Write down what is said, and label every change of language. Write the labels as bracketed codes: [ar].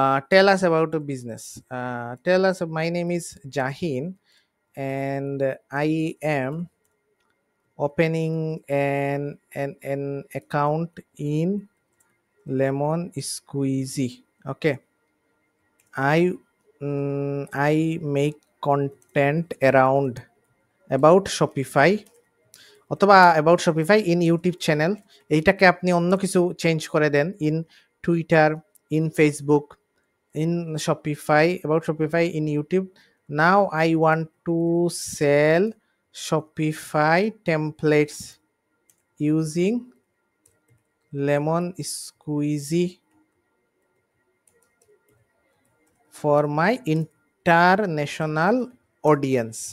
[en] Tell us about business, tell us, my name is Jahin and I am opening an account in Lemon Squeezy. Okay, I make content around about Shopify অথবা about Shopify in YouTube channel. [bn] এইটাকে আপনি অন্য কিছু change করে দেন, [en] In Twitter, in Facebook, in Shopify, about Shopify in YouTube. Now I want to sell Shopify templates using Lemon Squeezy for my international audience.